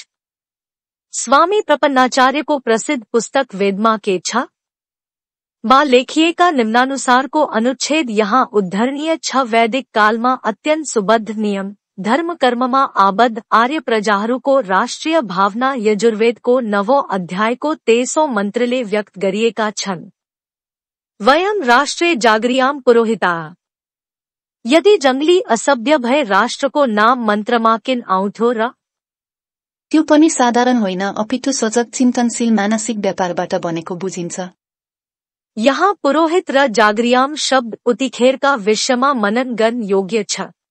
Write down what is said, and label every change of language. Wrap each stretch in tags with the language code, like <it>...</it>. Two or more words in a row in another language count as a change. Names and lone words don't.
<ne>स्वामी प्रपन्नाचार्यको प्रसिद्ध पुस्तक वेदमा के छ मा लेखिएका निम्नानुसारको अनुच्छेद यहाँ उद्धरणीय छ। वैदिक कालमा अत्यन्त सुबद्ध नियम धर्म कर्ममा आबद्ध आर्य प्रजाहरूको राष्ट्रिय भावना यजुर्वेदको 9औं अध्यायको 23औं मन्त्रले व्यक्त गरिएका छन्।</ne> <sa>वयम राष्ट्रे जागरियाम पुरोहिता।</sa> <ne>यदि जंगली असभ्य भए राष्ट्रको नाम मन्त्रमा किन आउँथ्यो र? त्यो पनि साधारण होइन, अपितु सजग चिन्तनशील मानसिक व्यापारबाट बनेको बुझिन्छ। यहाँ पुरोहित र जागरियाम शब्द उतिखेरका विषयमा मनन गर्न योग्य छ।</ne>